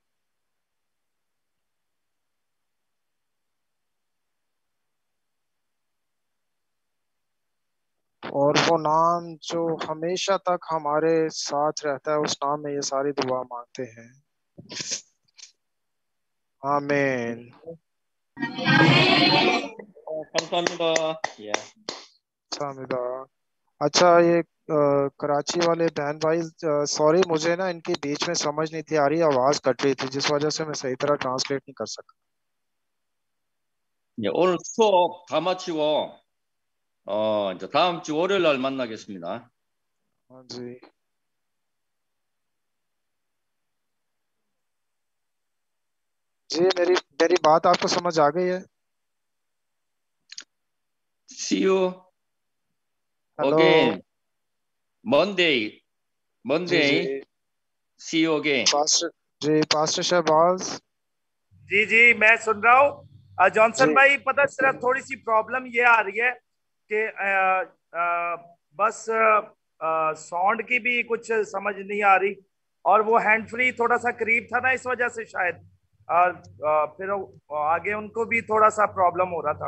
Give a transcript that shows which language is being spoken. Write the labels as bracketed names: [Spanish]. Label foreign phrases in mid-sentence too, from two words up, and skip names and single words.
[Urdu] اور وہ نام جو ہمیشہ تک ہمارے ساتھ رہتا ہے، اس نام میں یہ ساری دعا مانگتے ہیں، آمین۔ [Korean] 감사합니다. 예. سامدہ۔ [Urdu] اچھا، یہ کراچی والے بہن بھائی، سوری، مجھے نا ان کے بیچ میں سمجھ نہیں تھی آ رہی، آواز کٹ رہی تھی، جس وجہ سے میں صحیح طرح ٹرانسلیٹ نہیں کر سکا۔ [Korean] 예, 오늘 수업 다 마치고 이제 다음 주 월요일 날 만나겠습니다. [Urdu] ہاں جی، جی میری بات آپ کو سمجھ آ گئی ہے؟ [English] See you [Urdu] ہیلو، [English] again Monday. [Urdu] جی [English] Monday. [Urdu] جی، [English] See you again. [Urdu] پاسٹر شہباز۔ جی میں سن رہا ہوں۔ جانسن جی بھائی، پتہ صرف تھوڑی سی پرابلم یہ آ رہی ہے کہ بس ساؤنڈ کی بھی کچھ سمجھ نہیں آ رہی، اور وہ [English] hand free [Urdu] تھوڑا سا قریب تھا نا، اس وجہ سے شاید پھر آگے ان کو بھی تھوڑا سا پرابلم ہو رہا تھا۔